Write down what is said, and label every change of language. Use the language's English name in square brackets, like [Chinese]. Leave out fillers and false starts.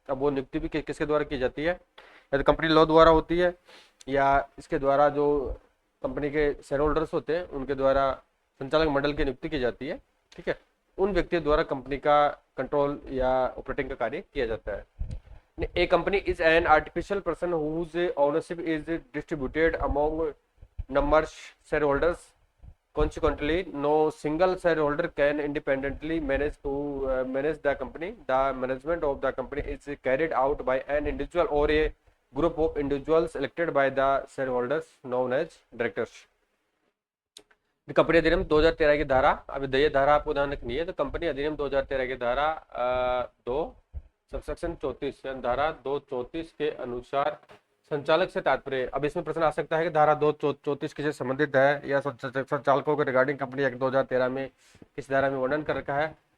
[Hindi] अब वो नियुक्ति भी किसके द्वारा की जाती है, या तो कंपनी लॉ द्वारा होती है, या इसके द्वारा जो कंपनी के शेयर होल्डर्स होते हैं उनके द्वारा संचालक मंडल की नियुक्ति की जाती है, ठीक है। उन व्यक्तियों द्वारा कंपनी का कंट्रोल या ऑपरेटिंग का कार्य किया जाता है। [English] A company is an artificial person whose ownership is distributed among numbers shareholders. Consequently, no single shareholder can independently manage the company. The management of the company is carried out by an individual or a group of individuals elected by the shareholders, known as directors. [Hindi] Company अधिनियम 2013 की धारा, अब ये धारा आपको ध्यान रखनी है। तो कंपनी अधिनियम 2013 की धारा 2 सबसेक्शन 34 धारा 234 के अनुसार संचालक से तात्पर्य। अब इसमें प्रश्न आ सकता है कि धारा 234 किससे संबंधित है, या संचालकों के रिगार्डिंग कंपनी एक्ट 2013 में किस धारा में वर्णन कर रखा है।